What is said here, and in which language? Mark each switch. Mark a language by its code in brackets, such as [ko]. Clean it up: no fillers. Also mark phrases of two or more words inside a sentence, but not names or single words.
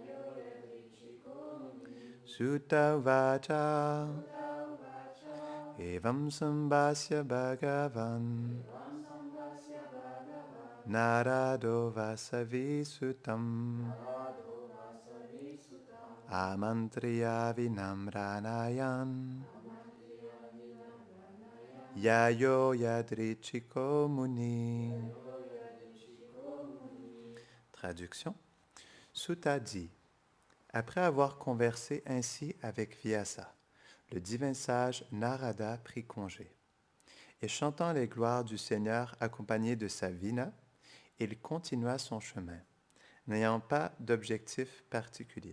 [sa] सूत उवाच एवम् सम्भाष्य भगवान् नारदो वासवी सुतम् आमन्त्रियवीणाम् रणयन् ययो यादृच्छिको मुनि. [fr] Traduction. Sutta dit: après avoir conversé ainsi avec Vyasa, le divin sage Narada prit congé. Et chantant les gloires du Seigneur accompagné de sa vina, il continua son chemin, n'ayant pas d'objectif particulier.